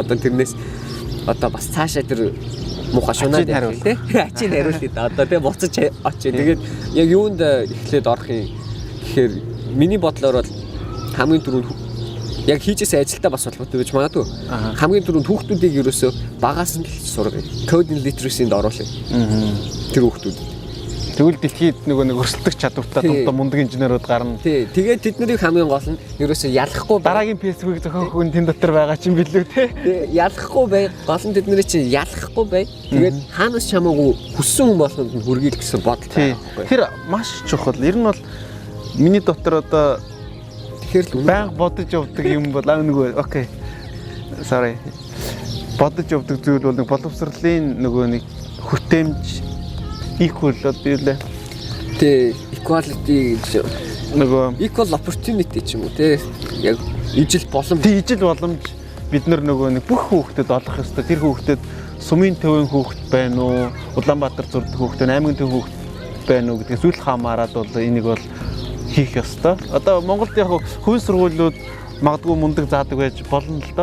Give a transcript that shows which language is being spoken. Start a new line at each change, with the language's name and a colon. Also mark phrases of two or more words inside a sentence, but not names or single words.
Mongolian: Одоо тэрнээс одоо бас цаашаа тэр муухай шунаад хариулт тий. Ачийн хариулт одоо тий буцаж очие. Тэгээд яг юунд эхлээд орох юм гэхээр миний бодлоор бол хамгийн түрүүнд яг хийжсэн ажилдаа бас холбоотой байж магадгүй. Хамгийн түрүүнд хүүхдүүдийг ерөөсөө багаас нь л сургая.
English: Coding literacy-
Mongolian: нд оруулъя. Тэр хүүхдүүд. Тэгвэл дэлхийд нэг өрсөлдөх чадвартай томтой мундаг инженерүүд гарна. Тий. Тэгээд тэднийг хамгийн гол нь ерөөсөө ялахгүй дараагийн Facebook зохиох хүн тэн дотор байгаа ч юм билүү те. Ялахгүй бай. Гол нь тэдний чинь ялахгүй бай. Тэгээд хаанаас ч хамаагүй хүссэн хүн болгонд нь хүргийл гэсэн бодол байгаа. Тэр маш чухал. Ер нь бол миний дотор одоо тэгэхээр л байнга бодож явдаг юм бол нөгөө окей. Sorry. Бодож явдаг зүйл бол нэг боловсролын нөгөө нэг хүртээмж equal одоо юу лээ. Тэ equality гэж нөгөө
English: equal opportunity
Mongolian: ч юм уу те. Яг ижил боломж. Ижил боломж бид нөгөө нэг бүх хүүхдэд олох ёстой. Тэр хүүхдэд сумын төвийн хүүхд байна уу? Улаанбаатар зурдаг хүүхд, аймгийн төв хүүхд байна уу гэдгээс үл хамааран бол энийг бол хийх ёстой. Одоо Монголд яг хувийн сургуулиуд магадгүй мундаг заадаг байж болно л доо.